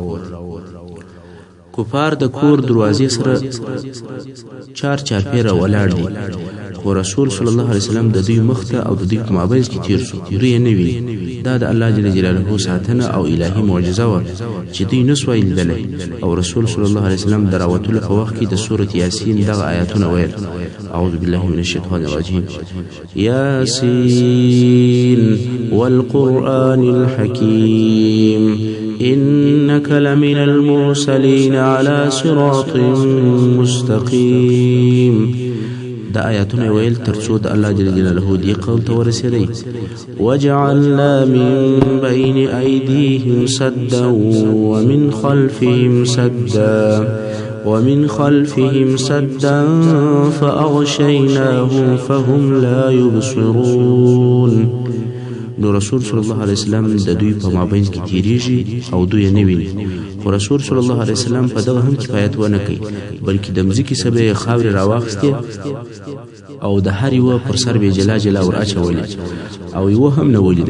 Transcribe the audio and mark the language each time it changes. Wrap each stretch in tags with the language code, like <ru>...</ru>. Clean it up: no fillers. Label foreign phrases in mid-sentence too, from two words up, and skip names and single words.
<ps>کفار د کور دروازې سره چار پیره ولاړ دي خو رسول</ps> <ar>صلی الله علیه وسلم</ar> <ps>د دوی مخته او د دوی په مابین کې تیر شو. دوی نه وی دا د الله</ps> <ar>جل جلاله</ar> <ps>ساتنه او الهي معجزه و چې دوی نسوي لیدلې. او رسول</ps> <ar>صلی الله علیه وسلم</ar> <ps>دراوتل په وخت کې د سوره یاسین دغه آیاتونه ویل:</ps> <ar>اعوذ بالله من الشیطان الرجیم یاسین والقرآن الحکیم إنك لمن المرسلين على صراط مستقيم.</ar> <ps>دا آیاتونه ویل ترڅو د الله</ps> <ar>جل جلاله</ar> <ps>دی قول ته ورسېدی.</ps> <ar>وجعلنا من بين أيديهم سدا ومن خلفهم سدا فأغشيناهم فهم لا يبصرون.</ar> <ps>نو رسول</ps> <ar>صلی الله علیه وسلم</ar> <ps>د دوی په مابین کې تیریږي او دوی نه ویني. خو رسول</ps> <ar>صلی الله علیه وسلم</ar> <ps>په دغه هم کفایت ونه کوي بلکې د مځکې سبه خاورې راواخستې او د هر یو پر سر به جلا جلا ور اچولې او یو هم نه ولیدي.</ps>